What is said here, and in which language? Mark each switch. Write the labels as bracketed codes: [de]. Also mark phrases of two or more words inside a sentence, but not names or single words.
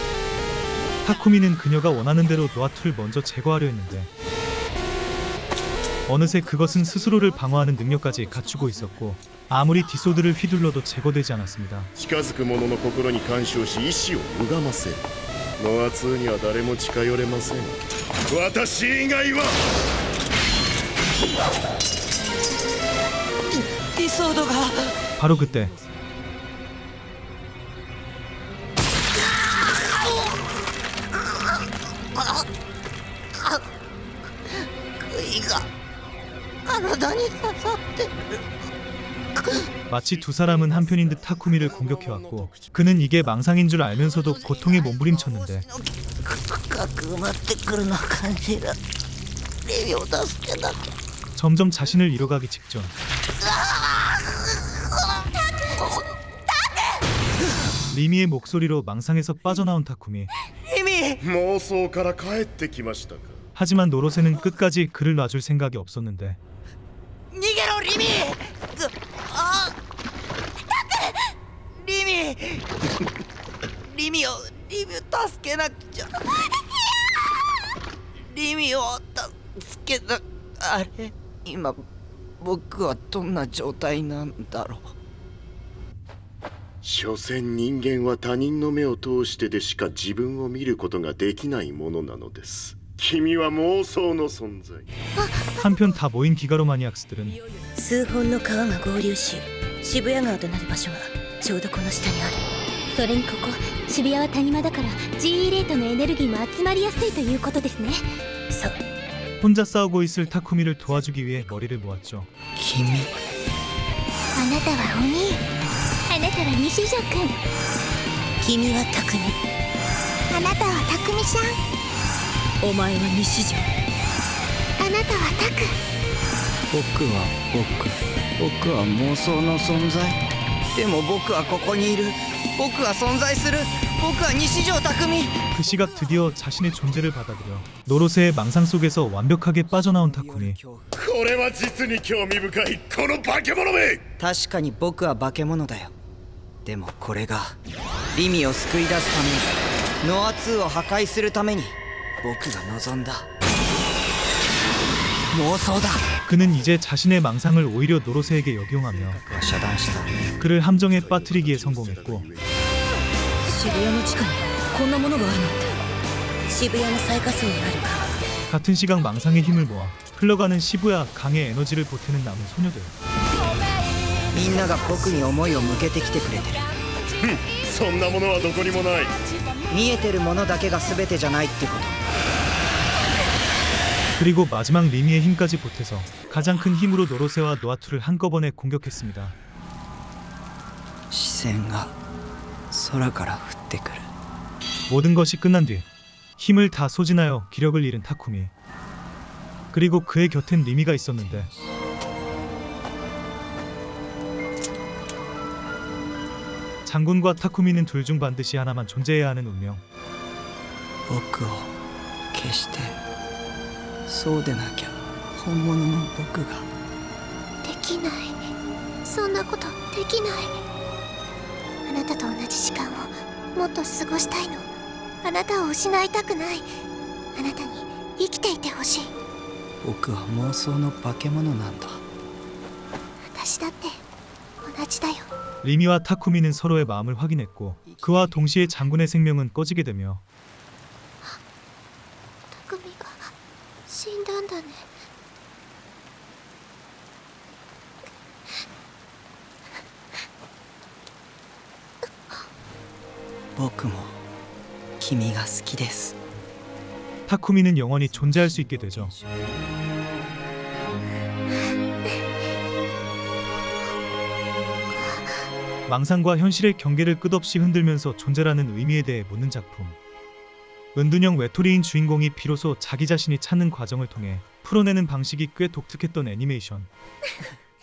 [ko] 타쿠미는 그녀가 원하는 대로 노아2를 먼저 제거하려 했는데 어느새 그것은 스스로를 방어하는 능력까지 갖추고 있었고 아무리 디소드를 휘둘러도 제거되지 않았습니다. [ja] 近づく者の心に干渉し意志を歪ませる。ノア2には誰も近寄れません。私以外は。ディソードが。 [ko] 바로 그때 마치 두 사람은 한편인 듯 타쿠미를 공격해왔고 그는 이게 망상인 줄 알면서도 고통에 몸부림쳤는데 [ja] 深く埋まってくるのを感じる。リミを助けなきゃ。 [ko] 점점 자신을 잃어가기 직전 리미의 목소리로 망상에서 빠져나온 타쿠미. [ja] 妄想から帰ってきましたか。 [ko] 하지만 노로세는 끝까지 그를 놔줄 생각이 없었는데 [ja] 逃げろリミ。リミ。リミを助けなくちゃ。リミを助けな。あれ今僕はどんな状態なんだろう。所詮人間は他人の目を通してでしか自分を見ることができないものなのです。君は妄想の存在。 [ko] 한편 다 모인 기가로 마니악스들은 [ja] 数本の川が合流し渋谷川となる場所がちょうどこの下にある。それにここ渋谷は谷間だから G レートのエネルギーも集まりやすいということですね。そう。 [ko] 혼자 싸우고 있을 타쿠미를 도와주기 위해 머리를 모았죠. [ja] 君。あなたは鬼。あなたは西条くん。君は匠。あなたは匠さん。お前は西条。あなたはタク。僕は僕は妄想の存在。でも僕はここにいる。僕は存在する。僕は西条匠。 [ko] 그 시각 드디어 자신의 존재를 받아들여 노로세의 망상 속에서 완벽하게 빠져나온 타쿠미. [ja] これは実に興味深い。この化け物め。確かに僕は化け物だよ。でもこれがリミを救い出すためにノア2を破壊するために僕が望んだ妄想だ。 [ko] 그는 이제 자신의 망상을 오히려 노로세에게 역용하며 그를 함정에 빠뜨리기에 성공했고 [ja] 渋谷の地下にこんなものがあるなんて。渋谷の最下層にある川。 [ko] 같은 시각 망상의 힘을 모아 흘러가는 시부야 강의 에너지를 보태는 남은 소녀들. [ja] みんなが僕に思いを向けてきてくれてる。そんなものはどこにもない。見えてるものだけが全てじゃないってこと。 [ko] 그리고 마지막 리미의 힘까지 보태서 가장 큰 힘으로 노로세와 노아투를 한꺼번에 공격했습니다. [ja] 視線が空から降ってくる。 [ko] 모든 것이 끝난 뒤 힘을 다 소진하여 기력을 잃은 타쿠미. 그리고 그의 곁엔 리미가 있었는데 장군과 타쿠미는 둘 중 반드시 하나만 존재해야 하는 운명. [ja] 僕を消してそうでなきゃ本物の僕が。できない。そんなことできない。あなたと同じ時間をもっと過ごしたいの。あなたを失いたくない。あなたに生きていてほしい。僕は妄想の化け物なんだ。私だって同じだよ。 [ko] 리미와 타쿠미는 서로의 마음을 확인했고 그와 동시에 장군의 생명은 꺼지게 되며 [ja] 匠が死んだんだね。僕も君が好きです。 [ko] 타쿠미는 영원히 존재할 수 있게 되죠. 망상과 현실의 경계를 끝없이 흔들면서 존재라는 의미에 대해 묻는 작품. 은둔형 외톨이인 주인공이 비로소 자기 자신이 찾는 과정을 통해 풀어내는 방식이 꽤 독특했던 애니메이션.